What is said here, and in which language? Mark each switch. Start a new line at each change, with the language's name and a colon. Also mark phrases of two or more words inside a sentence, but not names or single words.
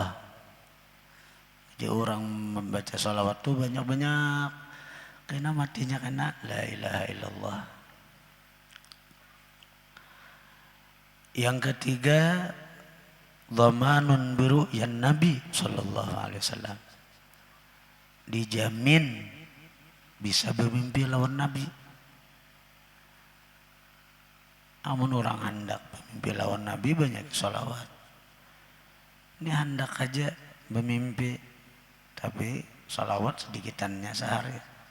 Banjar: Jadi orang membaca sholawat tuh banyak-banyak karena matinya kena
Arabic: la ilaha illallah.
Indonesian: Yang ketiga
Arabic: dhamanun biru'yan Nabi sallallahu alaihi wasallam.
Banjar: Dijamin bisa bermimpi lawan Nabi. Namun orang hendak bermimpi lawan Nabi banyak sholawat. Ini hendak aja bermimpi tapi sholawat sedikitannya sehari.